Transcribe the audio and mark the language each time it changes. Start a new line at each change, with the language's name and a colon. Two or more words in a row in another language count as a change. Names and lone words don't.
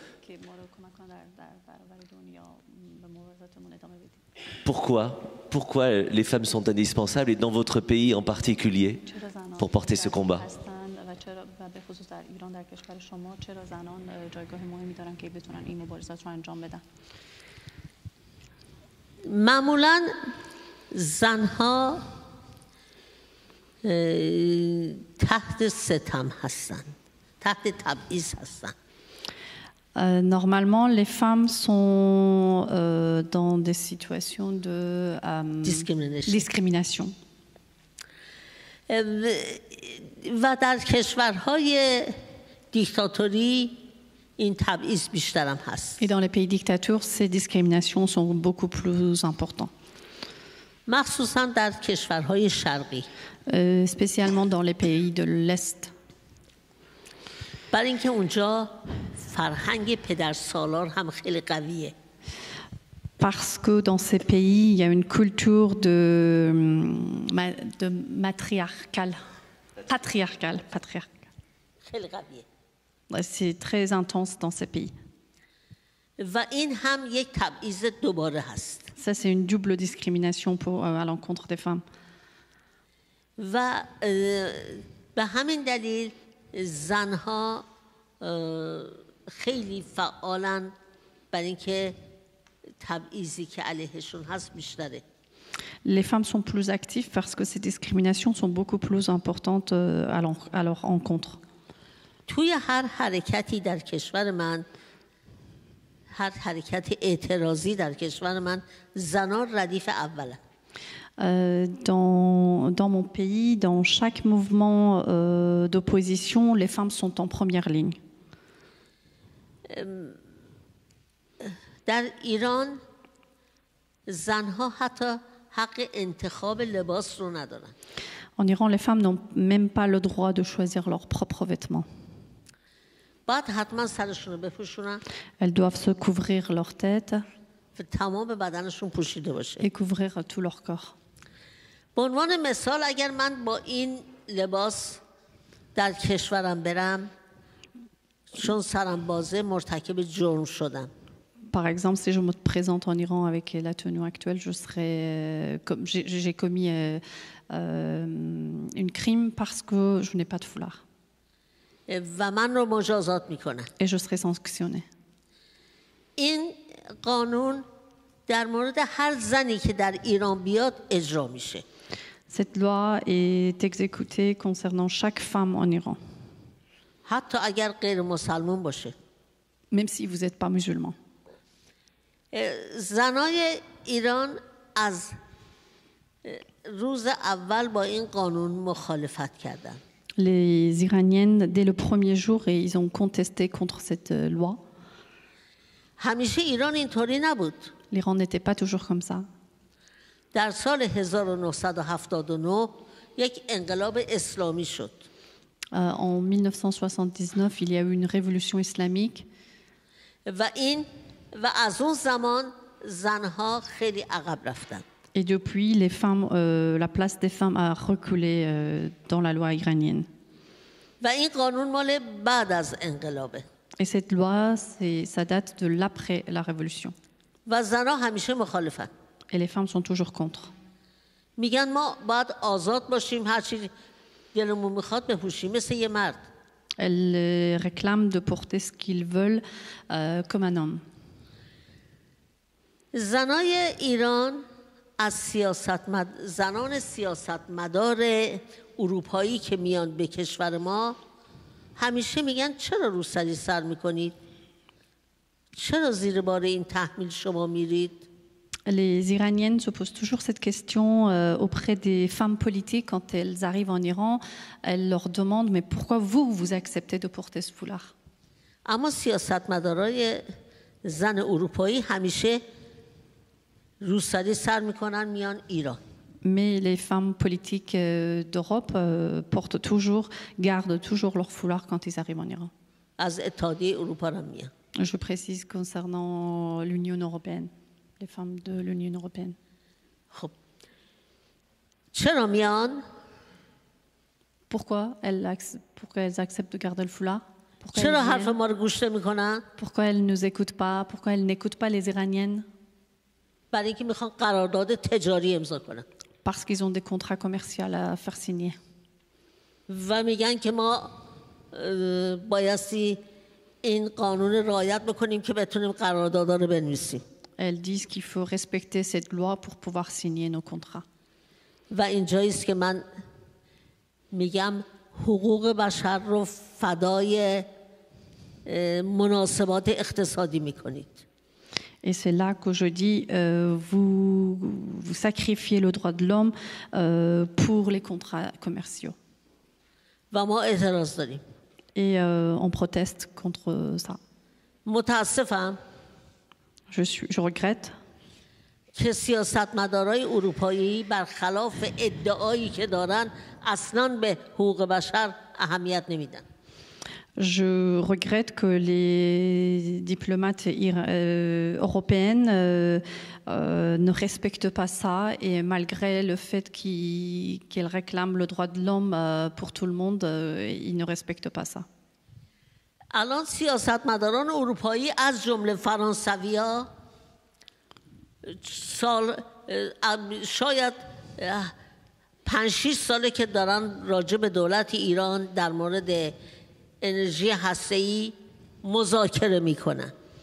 French: Pourquoi les femmes sont indispensables, et dans votre pays en particulier, pour porter ce combat?
Persian: معمولاً زنها تحت ستم هستند، تحت تبعیض هستند.
French: Normalement, les femmes sont dans des situations de discrimination.
Persian: و در کشورهای دیکتاتوری این تبعیض بیشتر هم هست.
French: Et dans les pays dictatures, ces discriminations sont beaucoup plus importantes.
Persian: مخصوصا در کشورهای شرقی.
French: Spécialement dans les pays de l'Est.
Persian: برای اینکه اونجا فرهنگ پدرسالار هم خیلی قویه.
French: Parce que dans ces pays, il y a une culture de patriarcale.
Persian: خیلی قویه.
French: C'est très intense dans ces pays.
Persian: و این هم یک تبعیض دوباره هست.
French: Ça, c'est une double discrimination à l'encontre des femmes.
Persian: و به همین دلیل زنها خیلی فعالن برای اینکه تبعیضی که علیهشون هست بیشتره.
French: Les femmes sont plus actives parce que ces discriminations sont beaucoup plus importantes à leur encontre.
Persian: توی هر حرکتی در کشور من، هر حرکت اعتراضی در کشور من، زنان ردیف اوله.
French: Dans mon pays, dans chaque mouvement d'opposition, les femmes sont en première ligne.
Persian: در ایران زنها حتی حق انتخاب لباس رو ندارن.
French: En Iran, les femmes n'ont même pas le droit de choisir leurs propres vêtements.
Persian: باید حتما سرشون رو بپوشونن.
French: Elles doivent se couvrir leur tête
Persian: تمام بدنشون پوشیده باشه.
French: et couvrir tout leur corps.
Persian: به عنوان مثال اگر من با این لباس در کشورم برم، چون سرم بازه مرتکب جرم شدم.
French: Par exemple, si je me présente en Iran avec la tenue actuelle, j'ai commis une crime parce que je n'ai pas de foulard.
Persian: و من رو مجازات میکنن.
French: Et je serai sanctionnée.
Persian: این قانون در مورد هر زنی که در ایران بیاد اجرا میشه.
French: Cette loi est exécutée concernant chaque femme en Iran.
Persian: حتی اگر غیر مسلمان باشه.
French: Même si vous n'êtes pas musulman.
Persian: زنای ایران از روز اول با این قانون مخالفت کردند.
French: Les Iraniennes, dès le premier jour, ils ont contesté contre cette loi.
Persian: همیشه ایران اینطوری نبود.
French: L'Iran n'était pas toujours comme ça.
Persian: در سال 1979 یک انقلاب اسلامی شد.
French: En 1979, il y a eu une révolution islamique.
Persian: و از اون زمان زنها خیلی عقب رفتن.
French: Et depuis, les femmes, la place des femmes a reculé dans la loi iranienne.
Persian: و این قانون مال بعد از انقلابه.
French: Et cette loi, ça date de l'après la révolution.
Persian: و زنها همیشه مخالفن.
French: Et les femmes sont toujours contre.
Persian: میگن ما باید آزاد باشیم، هر چی دلمون میخواد بپوشیم مثل یه مرد.
French: Elles réclament de porter ce qu'ils veulent comme un homme.
Persian: زنای ایران از زنان سیاستمدار اروپایی که میان به کشور ما همیشه میگن چرا روسری سر میکنید؟ چرا زیر بار این تحمیل شما میرید؟
French: Les Iraniennes se posent toujours cette question auprès des femmes politiques quand elles arrivent en Iran. Elles leur demandent mais pourquoi vous acceptez de porter ce foulard?
Persian: اما سیاستمدارای زن اروپایی همیشه روسری سر میکنن میان ایران.
French: Mais les femmes politiques d'Europe gardent toujours leur foulard quand ils arrivent en Iran.
Persian: از اتحادیه اروپا هم میان.
French: Je précise concernant l'Union européenne, les femmes de l'Union européenne.
Persian: خب چرا میان؟
French: Pourquoi elles acceptent de garder le foulard?
Persian: چرا حرف ما رو گوش نمیکنن؟
French: Pourquoi elles nous écoutent pas? Pourquoi elles n'écoutent pas les Iraniennes?
Persian: برای اینکه میخوان قرارداد تجاری امضا کنن.
French: Parce qu'ils ont des contrats commerciaux à faire signer.
Persian: و میگن که ما بایستی این قانون رعایت بکنیم که بتونیم قراردادها رو بنویسیم.
French: Elles disent qu'il faut respecter cette loi pour pouvoir signer nos contrats.
Persian: و اینجاییست که من میگم حقوق بشر رو فدای مناسبات اقتصادی میکنید.
French: Et c'est là que je dis, vous sacrifiez le droit de l'homme pour les contrats commerciaux.
Persian: و ما اعتراض داریم.
French: Et on proteste contre ça.
Persian: متاسفم.
French: Je regrette.
Persian: که سیاستمدارای اروپایی برخلاف ادعایی که دارن اصلاً به حقوق بشر اهمیت نمیدن.
French: Je regrette que les diplomates européennes ne respectent pas ça et malgré le fait qu'ils réclament le droit de l'homme pour tout le monde, ils ne respectent pas ça.
Persian: الان سیاستمداران اروپایی از جمله فرانسوی‌ها شاید 5-6 ساله که دارن راجع به دولت ایران در مورد انرژی هسته‌ای مذاکره میکنن.